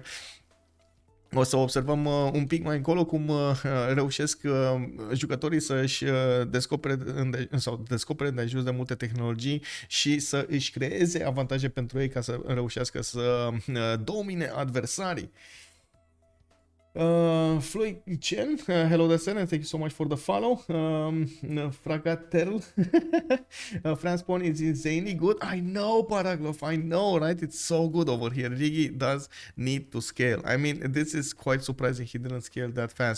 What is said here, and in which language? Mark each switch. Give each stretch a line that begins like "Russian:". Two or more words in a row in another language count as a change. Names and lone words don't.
Romanian: O să observăm un pic mai încolo cum reușesc jucătorii să-și descopere de jos de multe tehnologii și să își creeze avantaje pentru ei ca să reușească să domine adversarii.
English: Floyd Chen, hello there, sir, and thank you so much for the follow. Fragatel, France Spawn is insanely good. I know, Paraglov, I know, right? It's so good over here. Riggy does need to scale. I mean, this is quite surprising he didn't scale that fast.